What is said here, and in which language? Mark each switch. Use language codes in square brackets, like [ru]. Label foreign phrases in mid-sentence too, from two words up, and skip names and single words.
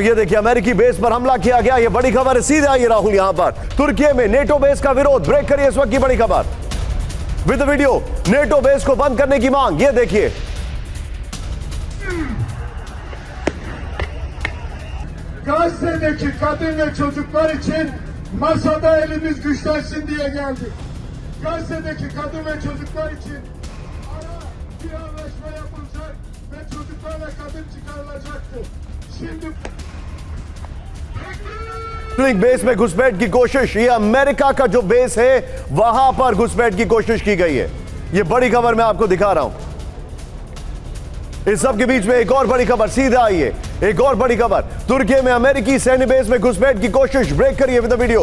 [hi] ये देखिए, अमेरिकी बेस पर हमला किया गया। ये बड़ी खबर है, सीधे आइए राहुल यहां पर। तुर्की में नेटो बेस का विरोध, ब्रेक करिए इस वक्त की बड़ी खबर [en] with video. [hi] नेटो बेस को बंद करने की मांग, ये देखिए। [tr] Gazze'deki kadın ve çocuklar için masada elimiz güçlensin diye geldik. Gazze'deki kadın ve çocuklar için ara bir anlaşma yapılacak ve çocuklar ve kadın çıkarılacaktır. Şimdi [hi] बेस में घुसपैठ की कोशिश, ये अमेरिका का जो बेस है वहां पर घुसपैठ की कोशिश की गई है। ये बड़ी खबर मैं आपको दिखा रहा हूं। इस सब के बीच में एक और बड़ी खबर, सीधे आइए। एक और बड़ी खबर, तुर्की में अमेरिकी सैन्य बेस में घुसपैठ की कोशिश, ब्रेक करिए [en] with the video.